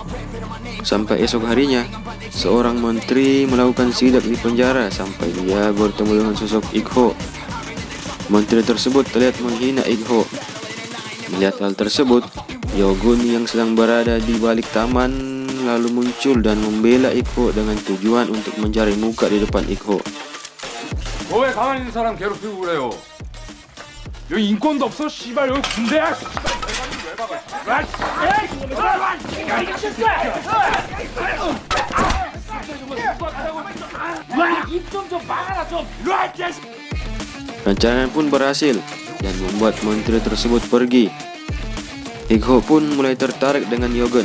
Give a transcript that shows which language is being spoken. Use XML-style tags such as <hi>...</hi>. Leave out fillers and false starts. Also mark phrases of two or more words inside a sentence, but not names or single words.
<id>Sampai esok harinya, seorang menteri melakukan sidak di penjara sampai dia bertemu dengan sosok Ikho. Menteri tersebut terlihat menghina Ikho. Melihat hal tersebut, Yogun yang sedang berada di balik taman lalu muncul dan membela Ikho dengan tujuan untuk mencari muka di depan Ikho.</id> <ko>왜 가만히 있는 사람 괴롭히고 그래요? 여기 인권도 없어? 씨발 여기 군대야?</ko> <id>Rencananya pun berhasil dan membuat menteri tersebut pergi. Ikho pun mulai tertarik dengan Yogun.</id>